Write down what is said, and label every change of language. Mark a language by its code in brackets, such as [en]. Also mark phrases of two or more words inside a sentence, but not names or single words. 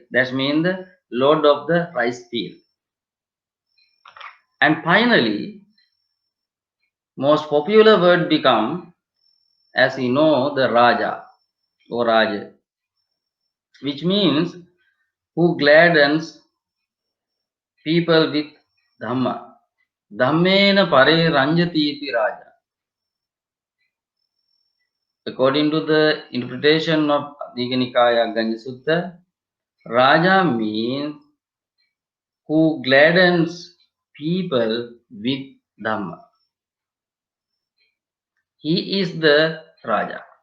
[en] That means the Lord of the rice field. And finally, most popular word become, as you know, the Raja or Raja, which means who gladdens people with Dhamma. [pi] Dhammena pare ranjati iti Raja. [en] According to the interpretation of Digha Nikaya Aganya Sutta, Raja means who gladdens people with Dhamma. He is the Raja.